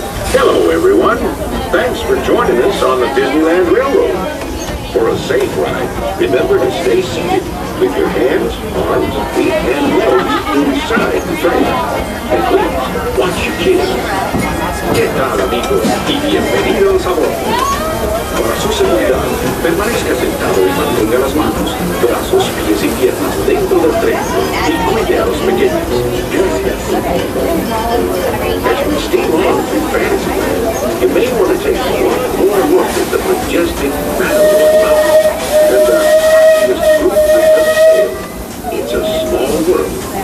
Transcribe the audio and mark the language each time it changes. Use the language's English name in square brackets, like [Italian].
[English] Hello, everyone. Thanks for joining us on the Disneyland Railroad. For a safe ride, remember to stay seated with your hands, arms, feet, and legs inside the train. And please, watch your kids. [Spanish] ¿Qué tal, amigos? Y bienvenidos a bordo. Para su seguridad, permanezca sentado y mantenga las manos, brazos, pies y piernas dentro del tren y cuide a los pequeños. Gracias. [English] As we steam on through Fantasyland, you may want to take one more look at the majestic Matterhorn Mountain and just prove that the sail. It's a small world.